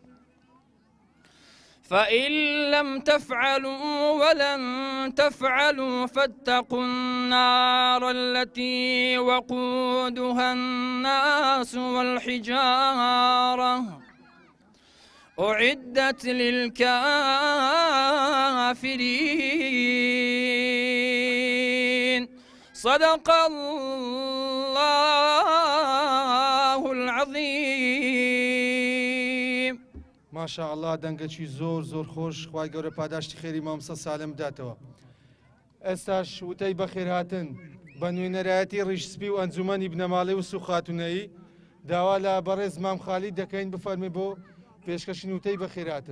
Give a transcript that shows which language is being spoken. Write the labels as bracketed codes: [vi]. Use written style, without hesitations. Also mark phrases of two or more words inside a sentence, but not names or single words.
[ar] فإن لم تفعلوا ولن تفعلوا فاتقوا النار التي وقودها الناس والحجارة أعدت للكافرين. صدق الله العظيم. ما شاء الله [ckb] دەنگەکی زۆر خۆش خوای گەورە پاداشتی خێری مامۆستا سالم بداتەوە. ئێستاش وتەی بەخێر هاتن بە نوێنەرایەتی ڕیشسپی و ئەنجومەنی بنەماڵی و سوخاتونەیی داوا لە بەڕێز مام خالی دەکەین بفەرمی بۆ پێشکەشی وتەی بەخێر هاتن.